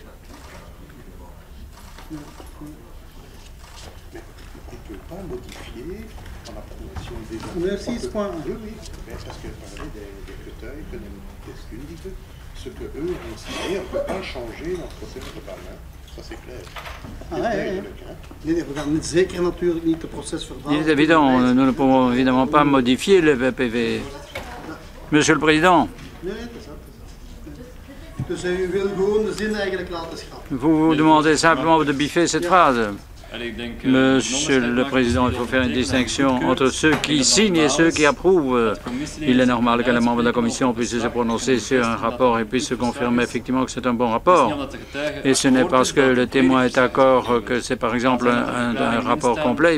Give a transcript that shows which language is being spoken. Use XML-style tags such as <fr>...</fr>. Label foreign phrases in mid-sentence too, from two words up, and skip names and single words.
<fr>Merci, ce point. Oui, oui, parce que parler des fauteuils, ce que eux ont signé, on ne peut pas changer dans ce procès verbal. Ça, c'est clair. Ah, ouais.</fr> <nl>Nee, we gaan zeker natuurlijk niet de procesverbaal.</nl> <fr>Il est évident, nous ne pouvons évidemment pas modifier le PV. Monsieur le Président.</fr> <nl>Nee, dat is dat. Dus u wil gewoon de zin eigenlijk laten schrappen.</nl> <fr>Vous demandez simplement de biffer cette phrase. Monsieur le Président, il faut faire une distinction entre ceux qui signent et ceux qui approuvent. Il est normal que les membres de la Commission puissent se prononcer sur un rapport et puissent confirmer effectivement que c'est un bon rapport. Et ce n'est parce que le témoin est d'accord que c'est par exemple un rapport complet.</fr>